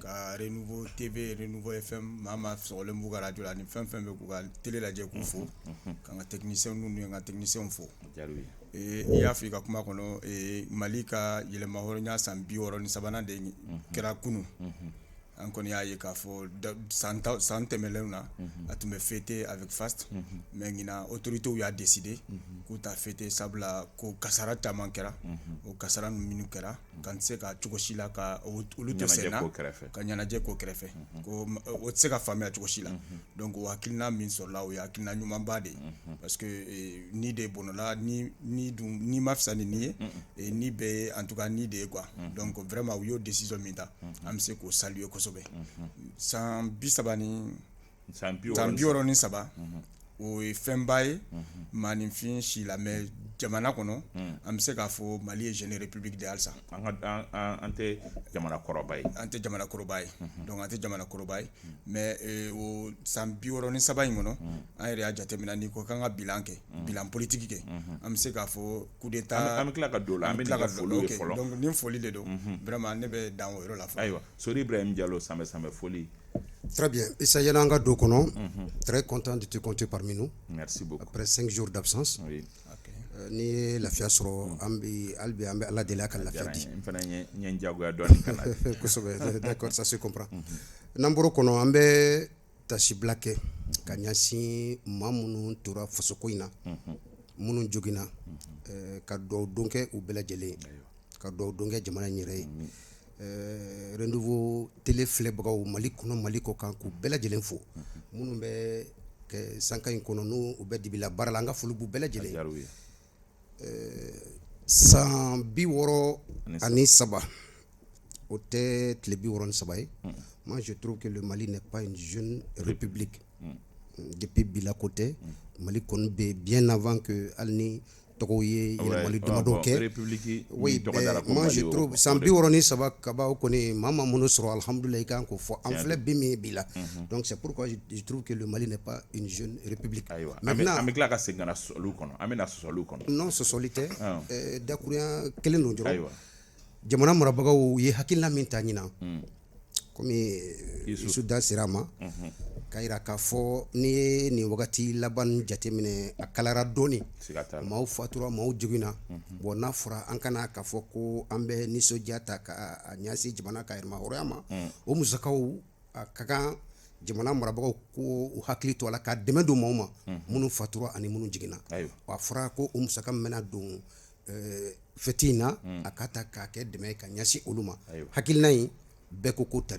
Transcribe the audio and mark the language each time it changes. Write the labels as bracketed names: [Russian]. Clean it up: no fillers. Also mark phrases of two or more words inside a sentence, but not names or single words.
[Bambara] ka Renouveau TV Renouveau FM maa maa sɔgɔlen b'u ka radio la ni fɛn fɛn bɛ k'u ka télé lajɛ k'u fo ka n ka technicien n'u ye n ka technicien fo i y'a fɔ i ka kuma kɔnɔ Mali ka yɛlɛma hɔrɔnya san 63 de kɛra kunun an kɔni y'a ye k'a fɔ san tɛmɛlenw na a tun bɛ [French] fêter avec faste mais [Bambara] ɲina autorités y'a décidé k'u ta fêter sabula ko kasara caman kɛra o kasara minnu kɛra kan tɛ se ka cogo si la ka olu tɛ senna ka ɲɛnajɛ k'o kɛrɛfɛ ko o tɛ se ka faamuya cogo si la donc o hakilina min sɔrɔla o ye hakilina ɲumanba de ye [French] parce que [Bambara] ni de bɔnɔla ni ma fisa ni nin ye ni bɛ [French] en tout cas [Bambara] ni de ye [French] quoi donc vraiment [Bambara] u y'o décision min ta an bɛ se k'o saluer kosɛbɛ san 63 o ye fɛnba ye maaninfin si la mais jamana kɔnɔ an bɛ se k'a fɔ Mali ye [French] jeune république [Bambara] de halisa an tɛ jamana kɔrɔba ye donc an tɛ jamana kɔrɔba ye mais o san 63 in kɔnɔ an yɛrɛ y'a jateminɛ n'i ko k'an ka bilan kɛ [French] bilan politique [Bambara] kɛ an bɛ se k'a fɔ [French] coup d'état [Bambara] an bɛ tila ka don la an bɛ tila ka foli ye fɔlɔ donc ni foli de don vraiment ne bɛ dan o yɔrɔ la fɔlɔ ayiwa Sori Ibrahim Diallo sanbɛ foli. [French] Très bien. Issa Yananga Dokono, très content de te compter parmi nous. Merci beaucoup. Après 5 jours d'absence. Oui. [Bambara] Ni lafiya sɔrɔ an bɛ ala deli a ka lafiya di. Kosɛbɛ, [French] d'accord, ça se comprend. [Bambara] N'an bɔr'o kɔnɔ an bɛ tasibila kɛ ka ɲɛsin maa minnu tora fasoko in na minnu joginna ka dugawu don kɛ u bɛɛ lajɛlen ka dugawu don kɛ jamana in yɛrɛ ye. Renouveau télé filɛbagaw Mali kɔnɔ Mali kɔ kan k'u bɛɛ lajɛlen fo minnu bɛ kɛ sanka in kɔnɔ n'u bɛ dibila baara la an ka foli b'u bɛɛ lajɛlen san 63 o tɛ tile 63 ye. [French] Moi je trouve que le Mali n'est pas une jeune république depuis Bila côté Mali [Bambara] kɔni bɛ [French] bien avant que [Bambara] hali ni tɔgɔw ye yɛlɛmali damadɔ kɛ [French] oui moi je trouve [Bambara] san 63 kabaw kɔni maa minnu sɔrɔ alhamdoulilah i kan k'o fɔ an filɛ bi min bi la [French] donc c'est pourquoi je trouve que le Mali n'est pas une jeune république [Bambara] maintenant an bɛ tila ka segin ka na sɔsɔliw kɔnɔ an bɛ na sɔsɔliw kɔnɔ non sɔsɔli tɛ dakurunya kelen don dɔrɔn jamana marabagaw ye hakilina min ta ɲinan komi Isu da sera a ma k'a yira k'a fɔ n'i ye nin wagati laban jateminɛ a kalara dɔɔni maaw fatura maaw joginna bon n'a fɔra an kana k'a fɔ ko an bɛ nisɔndiya ta ka ɲɛsin jamana ka yɛrɛma hɔrɔnya ma o musakaw a ka kan jamana marabagaw ko u hakili to a la ka dɛmɛ don maaw ma minnu fatura ani minnu jiginna a fɔra ko o musaka mɛna don fɛti in na a ka ta k'a kɛ dɛmɛ ka ɲɛsin olu ma hakilina in bɛɛ ko tari